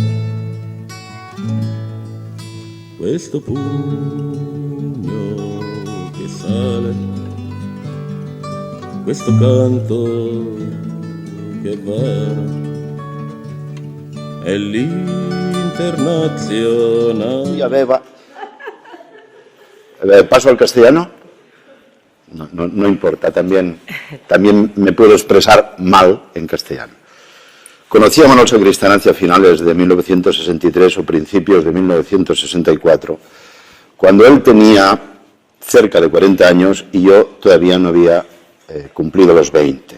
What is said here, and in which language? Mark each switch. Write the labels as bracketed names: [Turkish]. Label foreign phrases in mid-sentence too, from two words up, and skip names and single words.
[Italian] Questo pugno che sale, questo canto che va, è l'Internazionale. [Spanish] ¿Paso al castellano? No importa, también me puedo expresar mal en castellano. Conocí a Manuel Sacristán hacia finales de 1963 o principios de 1964, cuando él tenía cerca de 40 años y yo todavía no había cumplido los 20.